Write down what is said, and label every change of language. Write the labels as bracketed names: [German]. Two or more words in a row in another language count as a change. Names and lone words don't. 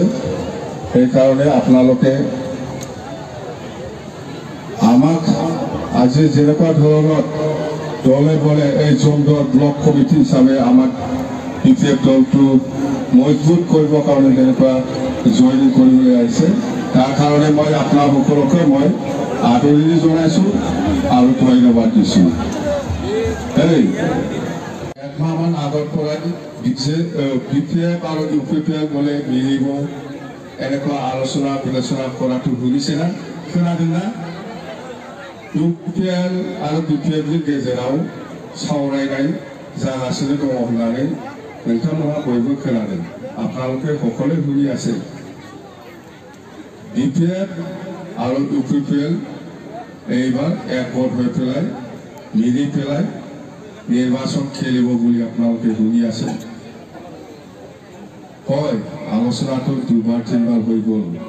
[Assamese] সেইকাৰণে আপোনালোকে আমাক আজি যেনেকুৱা ধৰণৰ দলে বলে এই জোনদল ব্লক কমিটি হিচাপে আমাক বিপিএফ দলটো মজবুত কৰিবৰ কাৰণে যেনেকুৱা জইনিং কৰিবলৈ আহিছে, তাৰ কাৰণে মই আপোনালোককে মই আদৰণি জনাইছোঁ আৰু ধন্যবাদ দিছোঁ। একমাহমান আগৰ পৰাই বিপিএফ আৰু ইউপিপিএল গ'লে মিলিব এনেকুৱা আলোচনা বিলোচনা কৰাটো শুনিছে না, [Bodo] खोनादों ना? ইউপিপিএল আৰু বিপিএফनि गेजेराव सावरायनाय जागासिनो दङ होननानै नोंथांमोनहा बयबो खोनादों। [Assamese] আপোনালোকে সকলোৱে শুনি আছে। বিপিএফ আৰু ইউপিপিএল এইবাৰ একগোট হৈ পেলাই মিলি পেলাই নিৰ্বাচন খেলিব বুলি আপোনালোকে শুনি আছে। হয়, আলোচনাটো দুবাৰ তিনিবাৰ হৈ গ'ল।